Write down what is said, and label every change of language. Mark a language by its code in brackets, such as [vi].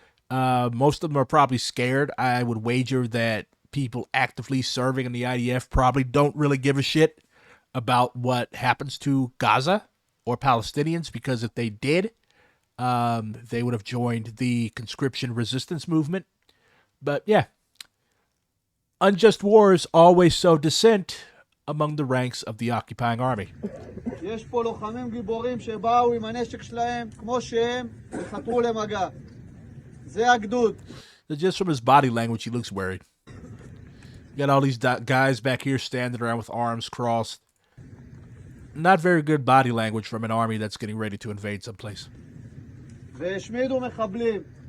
[en] Most of them are probably scared. I would wager that people actively serving in the IDF probably don't really give a shit about what happens to Gaza or Palestinians, because if they did, they would have joined the conscription resistance movement. But yeah, unjust wars always sow dissent among the ranks of the occupying army. [he] יש פה לוחמים גיבורים שבאו עם הנשק שלהם כמו שהם וחתרו למגע. זה הגדוד. [en] Just from his body language, he looks worried. You got all these guys back here standing around with arms crossed. Not very good body language from an army that's getting ready to invade someplace. [he] והשמידו מחבלים.